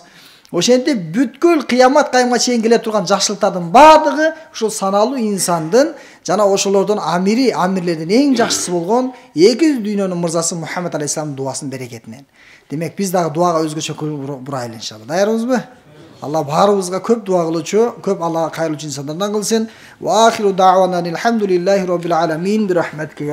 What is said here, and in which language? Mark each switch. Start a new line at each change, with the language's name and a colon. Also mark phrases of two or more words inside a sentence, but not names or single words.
Kyrgyz: Ошентип бүткүл кыямат кайымга чейин келе турган жакшылыктардын бардыгы ушул саналуу инсандын жана ошолордун амирлердин эң жакшысы болгон эки дүйнөнүн мырзасы Мухаммед алейхисаламдын дуасынын берекетинен. Демек биз дагы дуага өзгөчө көңүл бурайлы иншалла. Даярбызбы? Алла барыбызга көп дуа кылуучу, көп Аллага кайрылуучу инсандардан кылсын.
Arabic: وآخر دعوانا الحمد لله رب العالمين برحمتك.